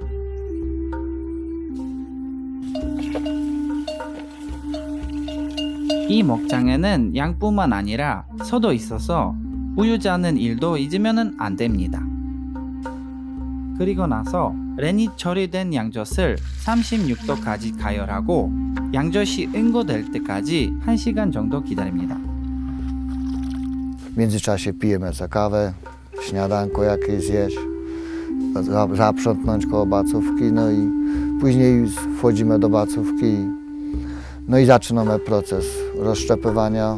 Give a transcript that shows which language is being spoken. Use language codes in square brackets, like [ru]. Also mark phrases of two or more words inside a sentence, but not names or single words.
[ko] 이 목장에는 양뿐만 아니라 소도 있어서 우유 짜는 일도 잊으면 안 됩니다. 그리고 나서 렌이 처리된 양젖을 36도까지 가열하고 양젖이 응고될 때까지 1시간 정도 기다립니다. [pl] W międzyczasie pijemy za kawę, śniadanko jakieś zjeść, zaprzątnąć koło bacówki, no i później wchodzimy do bacówki, no i zaczynamy proces rozszczepywania.